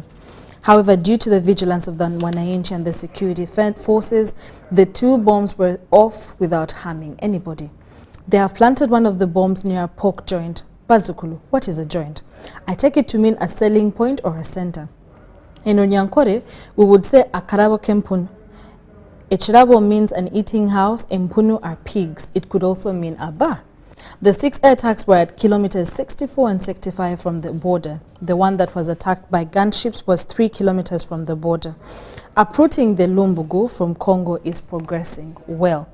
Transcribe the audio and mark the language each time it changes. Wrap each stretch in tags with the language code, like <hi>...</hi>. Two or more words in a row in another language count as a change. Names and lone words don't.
<en>However, due to the vigilance of the Wananchi and the security forces, the 2 bombs were off without harming anybody. They have planted one of the bombs near a pork joint. Bazukulu, what is a joint? I take it to mean a selling point or a center. In Onyankore, we would say</en> <nyn>akarabo kempunu.</nyn> <en>Echirabo means an eating house, empunu are pigs. It could also mean a bar. The 6 air attacks were at kilometers 64 and 65 from the border. The one that was attacked by gunships was 3 kilometers from the border. Uprooting the Lumbugu from Congo is progressing well.</en>